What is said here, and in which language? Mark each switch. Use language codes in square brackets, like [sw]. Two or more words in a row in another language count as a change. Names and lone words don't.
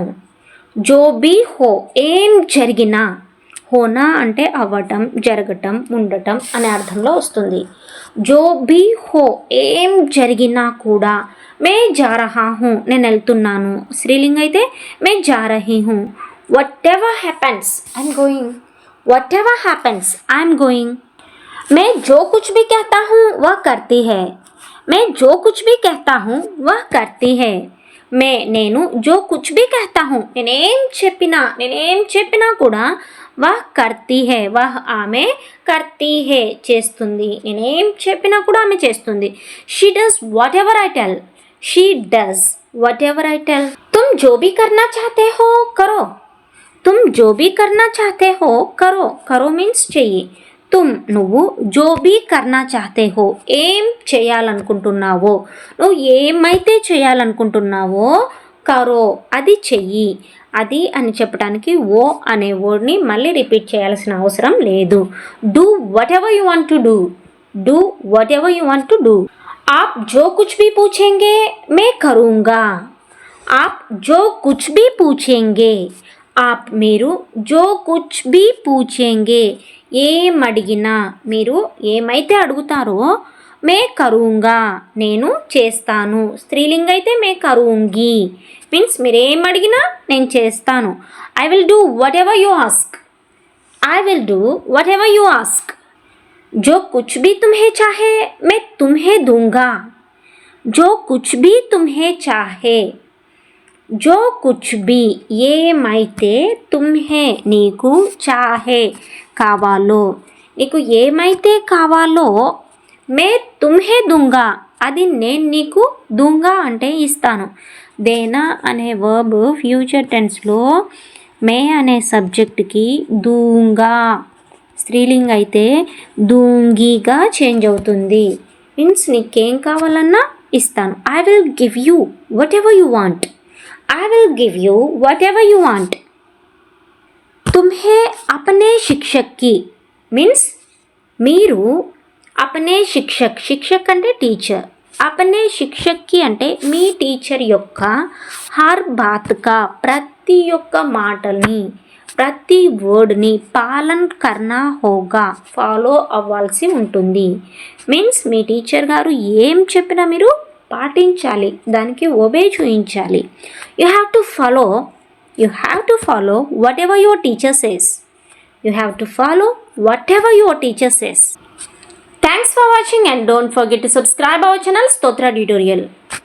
[hi] जो भी हो [te] ఏం జరిగినా, హోనా అంటే అవ్వటం, జరగటం, ఉండటం అనే అర్థంలో వస్తుంది. [hi] जो भी हो [te] ఏం జరిగినా కూడా, [hi] मैं जा रहा हूँ [te] నేను వెళ్తున్నాను. స్త్రీలింగ్ అయితే [hi] मैं जा रही हूँ. [en] whatever happens I'm going. whatever happens I'm going. [hi] मैं जो कुछ भी कहता हूँ वह करती है. मैं जो कुछ भी कहता हूँ वह करती है. నేను जो कुछ भी कहता हूँ [te] నేనేం చెప్పినా కూడా [hi] वह करती है. [te] వహ్ ఆమె, [hi] करती है [te] చేస్తుంది. నేనేం చెప్పినా కూడా ఆమె చేస్తుంది. [en] she does whatever I tell. she does whatever I tell. [hi] तुम जो भी करना चाहते हो करो. तुम जो भी करना चाहते हो करो. [te] కరో మీన్స్ చెయ్యి. తుమ్ నువ్వు [hi] जो भी करना चाहते हो [te] ఏం చేయాలనుకుంటున్నావో, నువ్వు ఏమైతే చేయాలనుకుంటున్నావో కరో అది చెయ్యి. అది అని చెప్పడానికి ఓ అనే వర్డ్ని మళ్ళీ రిపీట్ చేయాల్సిన అవసరం లేదు. [en] do whatever you want to do. do whatever you want to do. [hi] आप जो कुछ भी पूछेंगे मैं करूँगा. आप जो कुछ भी पूछेंगे. [te] आप మీరు [hi] जो कुछ भी पूछेंगे [te] ఏం అడిగినా, మీరు ఏమైతే అడుగుతారో [hi] मैं करूँगा [te] నేను చేస్తాను. స్త్రీలింగ్ అయితే [hi] मैं करूँगी [te] మీన్స్ మీరేం అడిగినా నేను చేస్తాను. [en] I will do whatever you ask. I will do whatever you ask. [hi] जो कुछ भी तुम्हें चाहे मैं तुम्हें दूंगा. जो कुछ भी तुम्हें चाहे. जो कुछ भी [te] ఏమైతే తుమ్హే నీకు, చాహే కావాలో, నీకు ఏమైతే కావాలో [hi] मैं तुम्हें दूँगा [te] అది నేను నీకు దూంగా అంటే ఇస్తాను. దేనా అనే వర్బ్ ఫ్యూచర్ టెన్స్లో మే అనే సబ్జెక్ట్కి దూంగా, స్త్రీలింగ్ అయితే దూంగిగా చేంజ్ అవుతుంది. మీన్స్ నీకేం కావాలన్నా ఇస్తాను. [en] I will give you whatever you want. I will give you whatever you want. [hi] तुम्हें अपने शिक्षक की means మీరు अपने शिक्षक [te] అంటే టీచర్, [hi] अपने शिक्षक की [te] అంటే మీ టీచర్ యొక్క [hi] हर बात का [te] ప్రతి ఒక్క మాటల్ని, ప్రతి వర్డ్ని [hi] पालन करना होगा [te] ఫాలో అవ్వాల్సి ఉంటుంది. మీన్స్ మీ టీచర్ గారు ఏం చెప్పినా మీరు పాటించాలి, దానికి ఒబే చూయించాలి. [en] you have to follow whatever your teacher says. Thanks for watching and don't forget to subscribe our channel Stotra Tutorial.